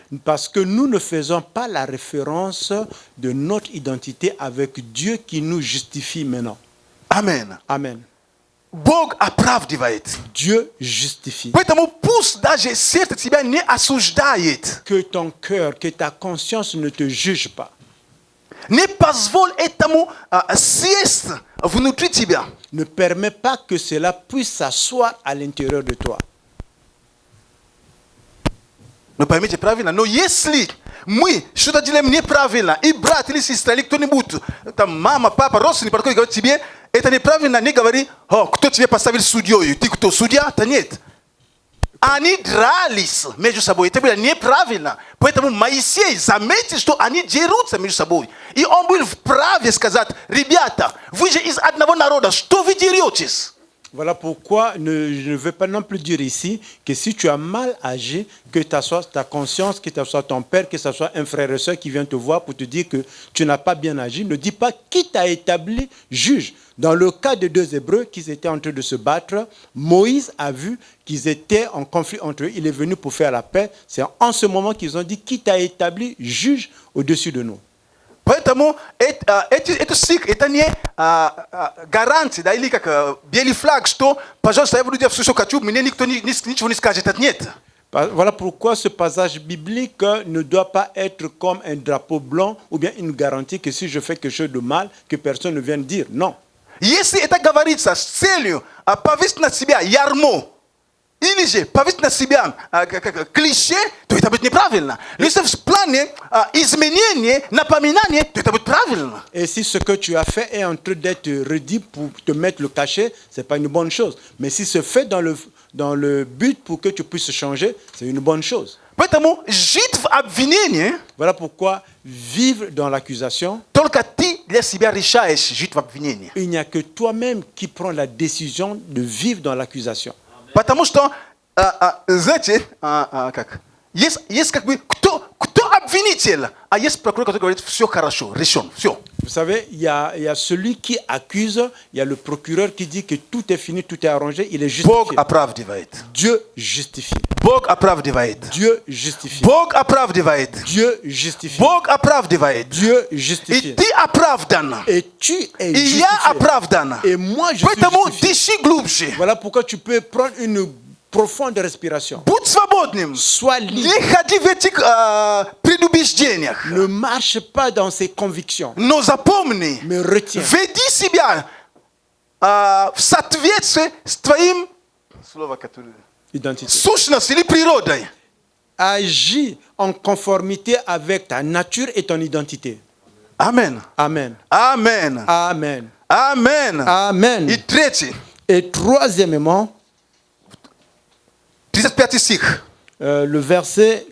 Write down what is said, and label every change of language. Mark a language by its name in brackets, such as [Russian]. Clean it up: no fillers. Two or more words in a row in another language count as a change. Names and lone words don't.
[French] Parce que nous ne faisons pas la référence de notre identité avec Dieu qui nous justifie maintenant. [Russian] Амен. [French] Amen. [Russian] Бог оправдывает. [French] Dieu justifie. [Russian] Поэтому пусть даже сердце тебя не осуждает. [French] Que ton cœur, que ta conscience ne te juge pas. [Russian] Не позволь этому сесть внутри тебя. [French] Ne permets pas que cela puisse s'asseoir à l'intérieur de toi. [Russian] Но поймите правильно, но если мы что-то делаем неправильно, и брат или сестра, или кто-нибудь, там мама, папа, родственник, подходит и говорит тебе, это неправильно, не говори, кто тебе поставил судьей, ты кто, судья? Да нет. Они дрались между собой, это было неправильно. Поэтому Моисей заметил, что они дерутся между собой. И он был вправе сказать, ребята, вы же из одного народа, что вы деретесь? [French] Voilà pourquoi je ne veux pas non plus dire ici que si tu as mal agi, que ce soit ta conscience, que ce soit ton père, que ce soit un frère et soeur qui vient te voir pour te dire que tu n'as pas bien agi, ne dis pas qui t'a établi juge. Dans le cas de deux Hébreux qui étaient en train de se battre, Moïse a vu qu'ils étaient en conflit entre eux. Il est venu pour faire la paix. C'est en ce moment qu'ils ont dit qui t'a établi juge au-dessus de nous. [Russian] Поэтому этот стих, это не гарантия, да, или как белый флаг, что, пожалуйста, я буду делать все, что хочу, мне никто ничего не скажет. Это нет. [French] Voilà pourquoi ce passage biblique ne doit pas être comme un drapeau blanc ou bien une garantie que si je fais quelque chose de mal, que personne ne vienne dire non. [Russian] Если это говорится с целью повесить на себя ярмо, или же повесить на себя клише, то это будет неправильно. Но если в плане изменения, напоминания, то это будет правильно. [French] Et si ce que tu as fait est en train d'être redit pour te mettre le cachet, ce n'est pas une bonne chose. Mais si c'est fait dans le but pour que tu puisses changer, c'est une bonne chose. [Russian] Поэтому жить в обвинении, [French] Voilà pourquoi vivre dans l'accusation, [Russian] только ты для себя решаешь жить в обвинении. [French] il n'y a que toi-même qui prends la décision de vivre dans l'accusation. [Russian] Потому что, знаете, есть как бы, кто обвинитель, а есть прокурор, который говорит, все хорошо, решен, все. [French] Vous savez, il y a celui qui accuse, il y a le procureur qui dit que tout est fini, tout est arrangé, il est [Russian] Бог [French] justifié. [Russian] оправдывает. [French] Dieu justifie. [Russian] Бог оправдывает. [French] Dieu justifie. [Russian] Бог оправдывает. [French] Dieu justifie. [Russian] Бог оправдывает. [French] Dieu [Russian] И [French] justifie. [Russian] ты оправдан. [French] Et tu es [Russian] И я [French] justifié. [Russian] оправдан. [French] Et moi, je suis [Russian] Поэтому [French] justifié. [Russian] дыши глубже. [French] Voilà pourquoi tu peux prendre une profonde respiration. [Russian] Будь свободным. [French] Sois libre. [Russian] Не ходи в этих предубеждениях. [French] Ne marche pas dans ses convictions. [Russian] Но запомни, [French] Mais retiens. [Russian] веди себя в соответствии с твоим слово, которое [French] Identité. [Russian] сущностью или природой. [French] Agis en conformité avec ta nature et ton identité. Amen. Amen. Amen. Amen. Amen. Amen. [Russian] И третий, [French] Et troisièmement, [Russian] 35 стих. [French] le verset 35.